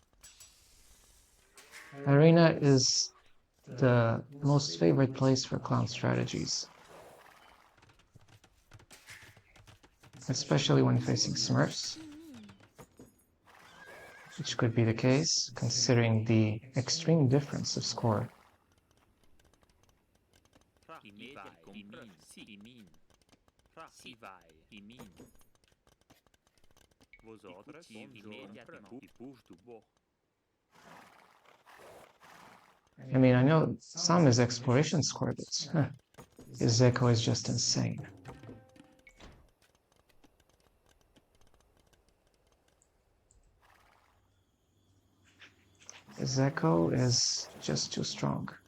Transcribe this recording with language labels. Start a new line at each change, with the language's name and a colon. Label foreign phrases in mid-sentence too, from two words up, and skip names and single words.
English: Arena is the most favorite place for clown strategies. Especially when facing Smurfs, which could be the case considering the extreme difference of score. Fra. I vai. Compre. Si. I mine. Fra. Si vai. I mine.
French: Vos ordres. Immédiatement. I bouge du bord.
English: I mean, I know some is exploration score, but his Echo is just insane. His Echo is just too strong.